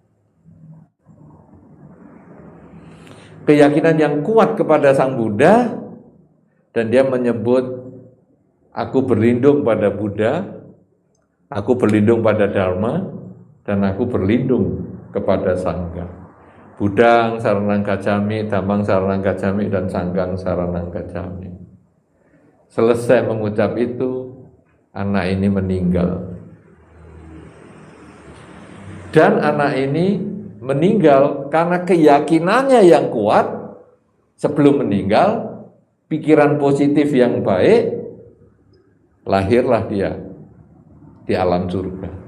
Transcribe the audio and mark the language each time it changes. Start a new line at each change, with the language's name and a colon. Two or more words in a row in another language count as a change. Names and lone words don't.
Indonesian: Keyakinan yang kuat kepada Sang Buddha, dan dia menyebut, aku berlindung pada Buddha, aku berlindung pada Dharma, dan aku berlindung kepada Sangha.
Pali: Buddhang saranang gacchami, Dhammang saranang gacchami, dan Sanghang saranang gacchami.
Indonesian: Selesai mengucap itu, anak ini meninggal. Dan anak ini meninggal karena keyakinannya yang kuat. Sebelum meninggal, pikiran positif yang baik, lahirlah dia di alam surga.